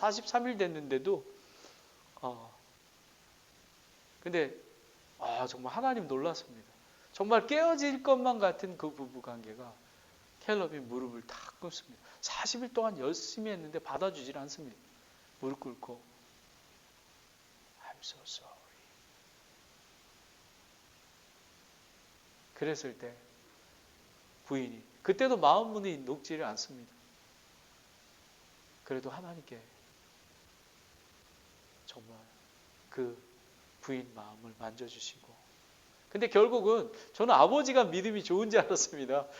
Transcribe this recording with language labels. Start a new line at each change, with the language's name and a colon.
Korean: 43일 됐는데도 근데 정말 하나님 놀랐습니다. 정말 깨어질 것만 같은 그 부부 관계가 캘럽이 무릎을 탁 꿇습니다. 40일 동안 열심히 했는데 받아주질 않습니다. 무릎 꿇고
English: I'm so sorry.
Korean: 그랬을 때 부인이 그때도 마음 문이 녹지를 않습니다. 그래도 하나님께 정말 그 부인 마음을 만져주시고 근데 결국은 저는 아버지가 믿음이 좋은 줄 알았습니다.